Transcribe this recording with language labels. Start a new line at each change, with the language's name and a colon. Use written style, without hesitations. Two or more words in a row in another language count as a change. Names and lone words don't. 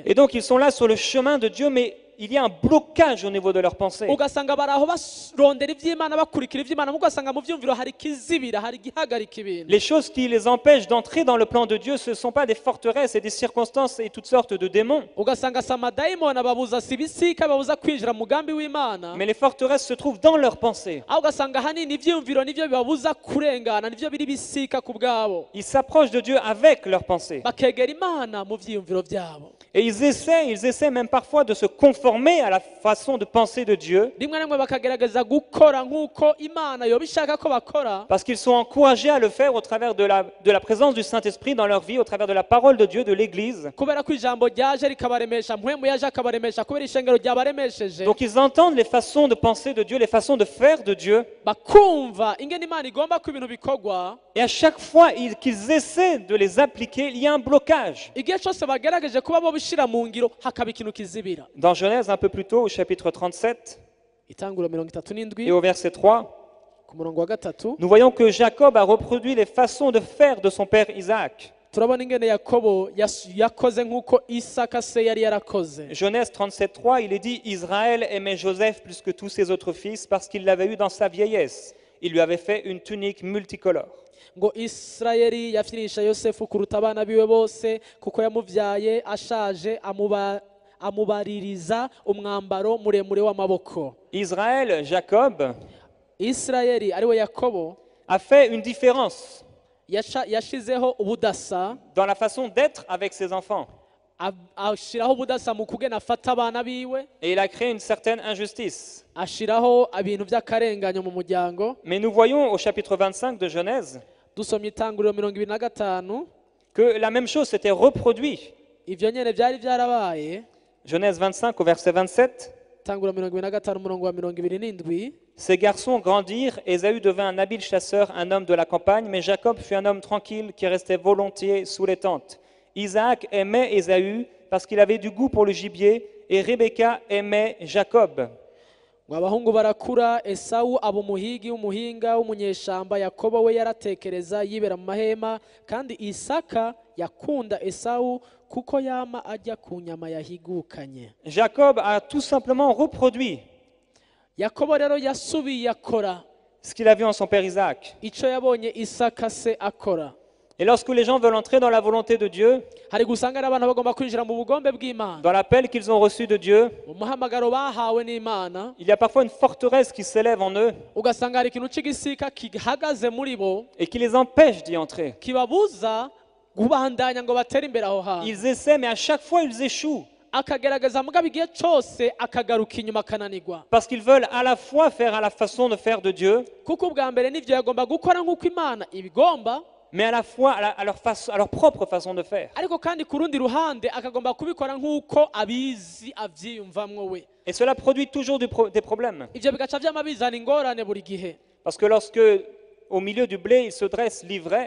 French: Et donc ils sont là sur le chemin de Dieu, mais il y a un blocage au niveau de leurs pensées.
Rundi: Ugasanga baraho barondera ivy'Imana bakurikira ivy'Imana, ugasanga mu vyumviro hari kizibira, hari gihagarika ibintu.
French: Les choses qui les empêchent d'entrer dans le plan de Dieu, ce ne sont pas des forteresses et des circonstances et toutes sortes de démons.
Rundi: Ugasanga samadayimoni ababuza sibisika babuza kwinjira mu mugambi w'Imana.
French: Mais les forteresses se trouvent dans leurs pensées.
Rundi: Aho ugasanga hanini ivyumviro nivyo bibabuza kurengana, nivyo biri bisika ku bwabo.
French: Ils s'approchent de Dieu avec leurs pensées.
Rundi: Bakegera Imana mu vyumviro vyabo.
French: Et ils essaient même parfois de se conformer à la façon de penser de Dieu,
Rundi: Rimwe na rimwe bakagerageza gukora nk'uko Imana yoba ishaka ko bakora,
French: parce qu'ils sont encouragés à le faire au travers de la présence du Saint-Esprit dans leur vie, au travers de la parole de Dieu, de l'Église.
Rundi: kubera ko ijambo ryaje rikabaremesha, mpwemu yaje akabaremesha, kubera ishengero ryabaremesheje,
French: Donc ils entendent les façons de penser de Dieu, les façons de faire de Dieu,
Rundi: bakumva ingene Imana igomba ko ibintu bikorwa.
French: et à chaque fois qu'ils essaient de les appliquer, il y a un blocage.
Rundi: Igihe cyose bagerageje kuba bo bishira mu ngiro, hakaba ikintu kizibira.
French: Dans Genèse, un peu plus tôt, au chapitre 37
Rundi: Itanguro
French: et 37 au verset 3,
Rundi: ku murongo wa 3,
French: nous voyons que Jacob a reproduit les façons de faire de son père Isaac.
Rundi: turabona ingene Yakobo yakoze nk'uko Isaka se yari yarakoze.
French: Genèse 37.3, il est dit, Israël aimait Joseph plus que tous ses autres fils parce qu'il l'avait eu dans sa vieillesse. Il lui avait fait une tunique multicolore.
Rundi: Ngo Israeli yafyinisha Yosefu kuruta abana biwe bose kuko yamuvyaye ashaje, amubaririza umwambaro muremure w'amaboko.
French: Israël, Jacob,
Rundi: Israeli ariwe Yakobo
French: a fait une différence
Rundi: yashizeho ubudasa
French: dans la façon d'être avec ses enfants.
Rundi: ashiraho ubudasa mu kugena afata abana biwe,
French: et il a créé une certaine injustice.
Rundi: ashiraho ibintu by'akarenganyo mu muryango.
French: Mais nous voyons au chapitre 25 de Genèse
Rundi: Dusomye Itanguriro 25
French: que la même chose s'était reproduite.
Rundi: ivyo nyene byari byarabaye.
French: Genèse 25 au verset 27.
Rundi: Itanguriro 25 umurongo wa 27.
French: Ces garçons grandirent, Ésaü devint un habile chasseur, un homme de la campagne, mais Jacob fut un homme tranquille qui restait volontiers sous les tentes. Isaac aimait Ésaü parce qu'il avait du goût pour le gibier, et Rebecca aimait Jacob.
Rundi: Ngo abahungu barakura, Esawu aba umuhigi w'umuhinga w'umunyeshamba, Yakobo we yaratekereza yibera mu mahema, kandi Isaka yakunda Esawu kuko yama ajya ku nyama yahigukanye.
French: Jacob a tout simplement reproduit
Rundi: Yakobo rero yasubiye akora
French: ce qu'il a vu en son père Isaac.
Rundi: ico yabonye Isaka se akora.
French: Et lorsque les gens veulent entrer dans la volonté de Dieu,
Rundi: Hari gusanga abantu bagomba kwinjira mu bugombe bw'Imana,
French: dans l'appel qu'ils ont reçu de Dieu,
Rundi: mu muhamagaro bahawe n'Imana,
French: il y a parfois une forteresse qui s'élève en eux
Rundi: ugasanga hari ikintu c'igisika kihagaze muri bo
French: et qui les empêche d'y entrer.
Rundi: kibabuza kubandanya ngo batere imbere aho hantu.
French: Ils essaient, mais à chaque fois ils échouent.
Rundi: Akagerageza mugabo igihe cose akagaruka inyuma akananirwa,
French: Parce qu'ils veulent à la fois faire à la façon de faire de Dieu,
Rundi: kuko ubwa mbere n'ivyo yagomba gukora nk'uko Imana ibigomba,
French: mais à la fois à leur propre façon de faire.
Rundi: ariko kandi ku rundi ruhande akagomba kubikora nk'uko abizi avyiyumvamwo we.
French: Et cela produit toujours des problèmes.
Rundi: Ivyo bigaca vyama bizana ingorane buri gihe,
French: Parce que lorsque, au milieu du blé, il se dresse l'ivraie,